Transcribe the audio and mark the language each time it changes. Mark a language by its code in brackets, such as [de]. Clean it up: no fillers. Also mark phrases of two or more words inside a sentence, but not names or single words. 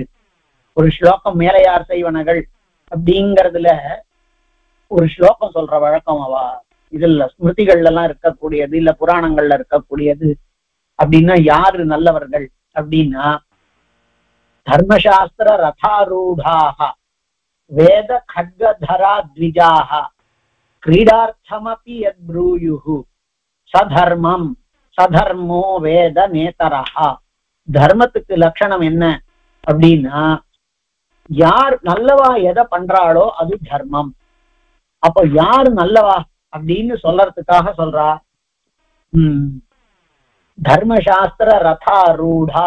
[ta] ஒரு ஸ்லோகம் மேலையார் செய்வனகள் அப்படிங்கிறதுல ஒரு ஸ்லோகம் சொல்ற வழக்கம் அவ இதுல ஸ்மிருதிகள்ல எல்லாம் இருக்கக்கூடியது, இல்ல புராணங்கள்ல இருக்கக்கூடியது. அப்படின்னா யாரு நல்லவர்கள் அப்படின்னா, [sa] धर्मशास्त्र रथारूढाः वेद खड्गधरा द्विजाः क्रीडार्थमपि यद्ब्रूयुः सधर्मं सधर्मो वेद नेतरः. [ta] தர்மத்துக்கு லட்சணம் என்ன அப்படின்னா, யார் நல்லவா எதை பண்றாளோ அது தர்மம். அப்போ யார் நல்லவா அப்படின்னு சொல்றதுக்காக சொல்றா, [sa] धर्मशास्त्र रथारूढा.